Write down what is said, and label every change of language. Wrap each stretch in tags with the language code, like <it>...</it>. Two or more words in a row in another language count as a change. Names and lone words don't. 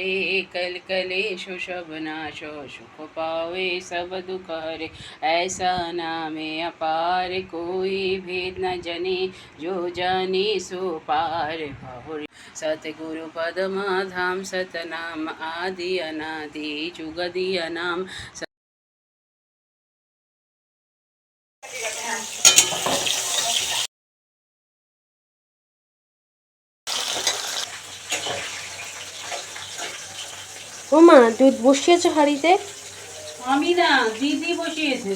<hi>कल कलेश सब नाशो सुख पावे सब दुख हरे ऐसा नाम अपार कोई भेद न जने जो जाने सो पार बहुरी सतगुरु पदमा धाम सतनाम आदि अनादि जुगदिया नाम।</hi> <bn>ও মা, দুধ বসিয়েছো হাঁড়িতে? আমি না, দিদি বসিয়েছে।</bn>